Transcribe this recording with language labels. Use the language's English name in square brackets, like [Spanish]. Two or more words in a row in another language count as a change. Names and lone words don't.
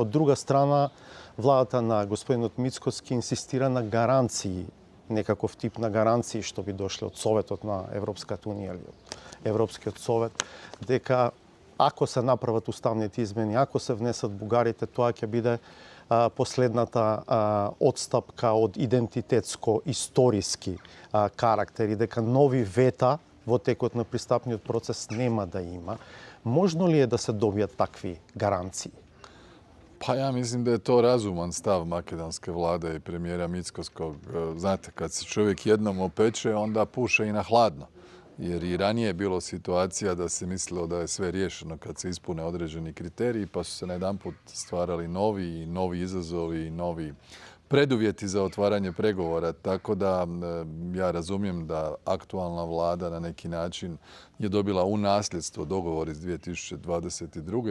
[Macedonian] Од друга страна, владата на господинот Мицкоски инсистира на гаранции, некаков тип на гаранции што би дошле од Советот на Европската унија или од Европскиот совет, дека ако се направат уставните измени, ако се внесат бугарите, тоа ќе биде последната одстапка од идентитетско-историски карактер и дека нови вета во текот на пристапниот процес нема да има. Можно ли е да се добијат такви гаранции? [Croatian] Pa ja mislim da je to razuman stav makedonske vlade i premijera Mickoskog. Znate, kad se čovjek jednom opeče, onda puše i na hladno. Jer i ranije je bilo situacija da se mislilo da je sve riješeno kad se ispune određeni kriteriji, pa su se najedanput stvarali novi izazovi i novi preduvjeti za otvaranje pregovora, tako da ja razumijem da aktualna vlada na neki način je dobila u nasljedstvo dogovor iz 2022.